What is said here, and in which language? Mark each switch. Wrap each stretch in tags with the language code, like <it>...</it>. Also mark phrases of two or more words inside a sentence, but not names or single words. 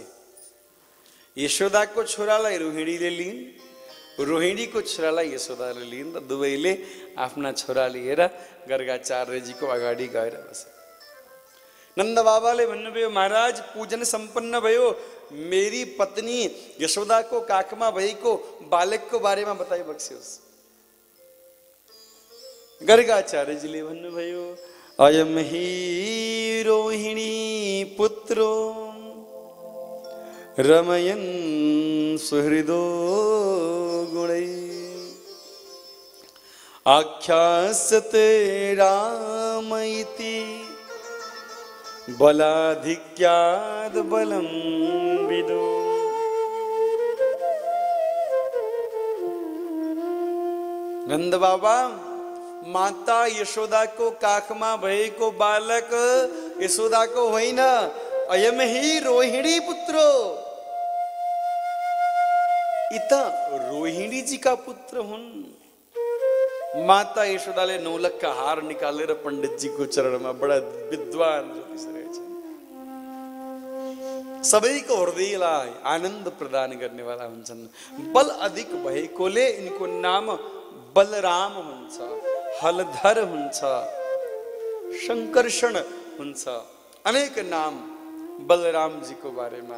<ne>यशोदाको छोरालाई रोहिणीले लिइन्, रोहिणीको छोरालाई यशोदाले लिइन्, र दुवैले आफ्ना छोरा लिएर गर्गाचार्यजीको अगाडि गएर बसे। नन्द बाबाले भन्नुभयो, महाराज पूजन सम्पन्न भयो, मेरी पत्नी यशोदाको काखमा भएको बालकको बारेमा बताइबक्सियोस्। गर्गाचार्यजीले भन्नुभयो,</ne> <sa>अयम हि रोहिणी पुत्रो रमयन् सुहृदो गुणै आख्यास्यते राम इति बलाधिक्याद् बलं विदो।</sa> <ne>नन्द बाबा माता यशोदाको काखमा भएको बालक यशोदाको होइन,</ne> <sa>अयम हि रोहिणी पुत्रो,</sa> <ne>इत रोहिणी जी का पुत्र हुन्। माता यशोदाले 9 लाख का हार निकालेर पंडित जी को चरणमा, बडा विद्वान ज्योतिष रहेछ, सबैको हृदयलाई आनन्द प्रदान गर्नेवाला हुन्छन्। बल अधिक भएकोले यिनको नाम बलराम हुन्छ, हलधर हुन्छ, शंकर्षण हुन्छ, अनेक नाम बलराम जी को बारेमा।</ne>